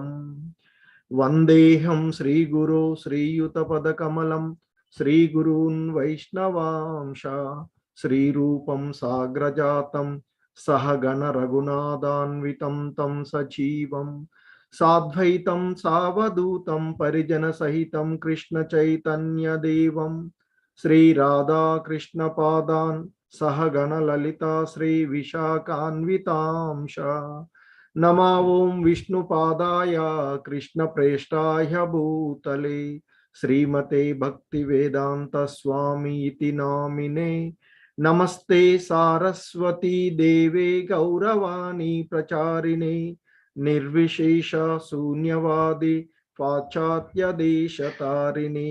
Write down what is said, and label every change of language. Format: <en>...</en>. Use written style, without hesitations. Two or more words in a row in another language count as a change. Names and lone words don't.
<sa>వందేహం శ్రీగురో శ్రీయుతపదకమలం శ్రీగురూన్ వైష్ణవాంశ శ్రీరూపం సాగ్రజాతం సహగణ రఘునాథాన్వితం తం సజీవం సాద్వైతం సావధూతం పరిజన సహితం కృష్ణ చైతన్య దేవం శ్రీ రాధా కృష్ణ పాదాన్ సహగణ లలితా శ్రీ విశాఖాన్వితాంశ नमा ओं विष्णुपादाय कृष्णप्रेष्ठाय भूतले श्रीमते भक्तिवेदांत स्वामी इति नामिने नमस्ते सारस्वती देवे गौरवाणी प्रचारिणे निर्विशेष शून्यवादी पाश्चात्य देशतारिणे</sa>